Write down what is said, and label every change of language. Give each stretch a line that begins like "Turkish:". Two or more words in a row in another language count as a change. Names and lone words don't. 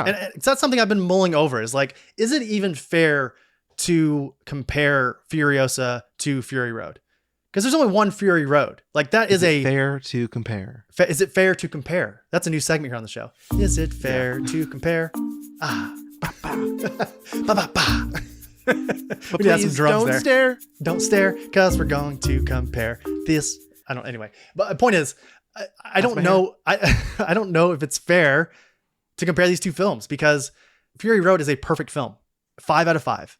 English: And it's not something I've been mulling over. Is like, is it even fair to compare Furiosa to Fury Road? Because there's only one Fury Road. Like that is fair to compare. Is it fair to compare? That's a new segment here on the show. Is it fair to compare? Ah, ba ba ba ba ba. But We have some please drums don't there. stare. Don't stare, because we're going to compare this. Anyway. But the point is, I don't know. I don't know if it's fair to compare these two films, because Fury Road is a perfect film. 5 out of 5.